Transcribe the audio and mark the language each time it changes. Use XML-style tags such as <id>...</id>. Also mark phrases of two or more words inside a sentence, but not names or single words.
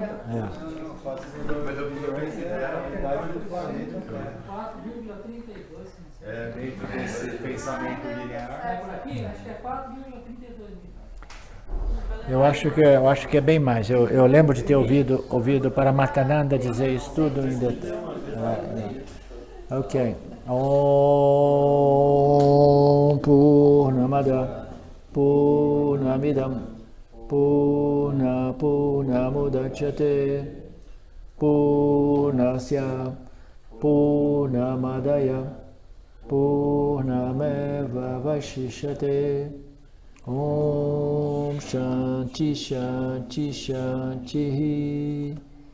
<pt>Não, 4 bilhões é a idade do planeta. 4,32, se não sei. É dentro desse pensamento linear. É por aqui? Acho que é 4,32 milhões. Eu acho que é bem mais. Eu lembro de ter ouvido Paramahansa dizer isso tudo em detalhe. Ok.</pt> <sa>ओम् पूर्णमदः पूर्णमिदं पूर्णमुदच्यते पूर्णस्य पूर्णमादाय पूर्णमेव अवशिष्यते ओम् शान्तिः शान्तिः शान्तिः</sa>